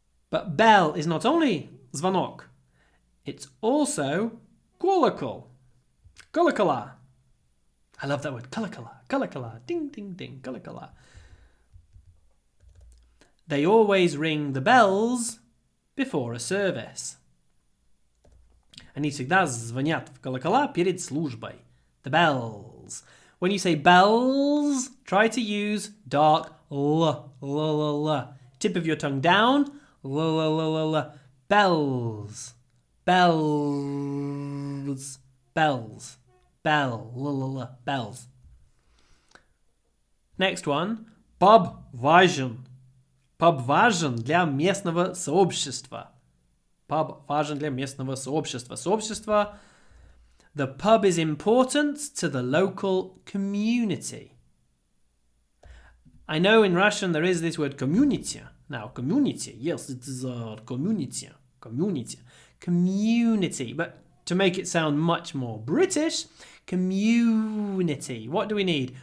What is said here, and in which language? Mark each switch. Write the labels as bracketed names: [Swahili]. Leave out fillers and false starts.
[English] But bell is not only звонок, it's also колокол. Колокола. I love that word. Колокола. Колокола. Ding, ding, ding. Колокола. They always ring the bells before a service. [Russian] Они всегда звонят в колокола перед службой. [English] The bells. When you say bells, try to use dark l. Tip of your tongue down. L. Bells. Bells. Bells. Bell. Bells. Next one. Pub важен. [Russian] Pub важен для местного сообщества. Pub важен для местного сообщества. Сообщество. [English] The pub is important to the local community. I know in Russian there is this word community. Now, community, yes, it is a community. Community. Community. But to make it sound much more British, community. What do we need?